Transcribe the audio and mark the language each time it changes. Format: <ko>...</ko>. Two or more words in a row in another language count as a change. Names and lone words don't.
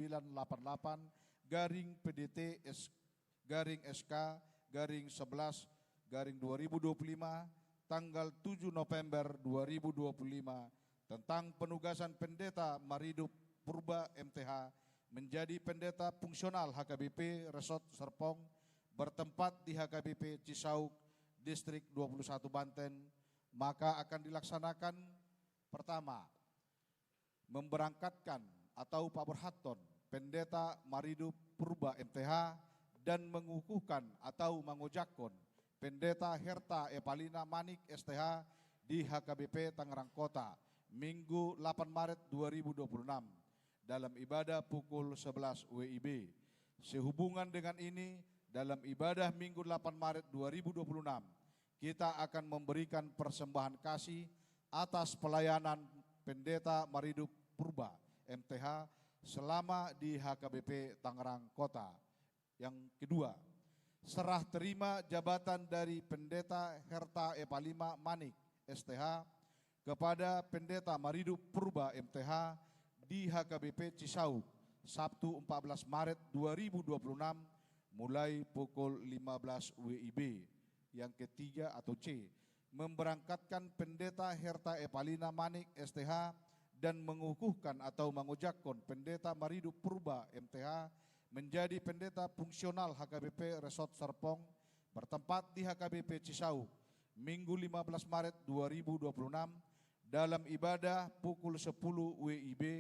<id>988 garing PDT garing SK garing 11 garing 2025 tanggal 7 November 2025 tentang penugasan Pendeta Maridup Purba MTH menjadi pendeta fungsional HKBP Resort Serpong bertempat di HKBP Cisauk Distrik 21 Banten, maka akan dilaksanakan pertama, memberangkatkan atau paberhaton Pendeta Maridup Purba MTH dan mengukuhkan atau mengojakon Pendeta Herta Epalina Manik STH di HKBP Tangerang Kota Minggu 8 Maret 2026 dalam ibadah pukul 11 WIB. Sehubungan dengan ini, dalam ibadah Minggu 8 Maret 2026, kita akan memberikan persembahan kasih atas pelayanan Pendeta Maridup Purba MTH selama di HKBP Tangerang Kota. Yang kedua, serah terima jabatan dari Pendeta Herta Epalima Manik STH kepada Pendeta Maridup Purba MTH di HKBP Cisauk Sabtu 14 Maret 2026 mulai pukul 15 WIB. Yang ketiga atau C, memberangkatkan Pendeta Herta Epalina Manik STH dan mengukuhkan atau mengojakkan Pendeta Maridup Purba MTH menjadi pendeta fungsional HKBP Resort Serpong bertempat di HKBP Cisauk Minggu 15 Maret 2026 dalam ibadah pukul 10 WIB.</id>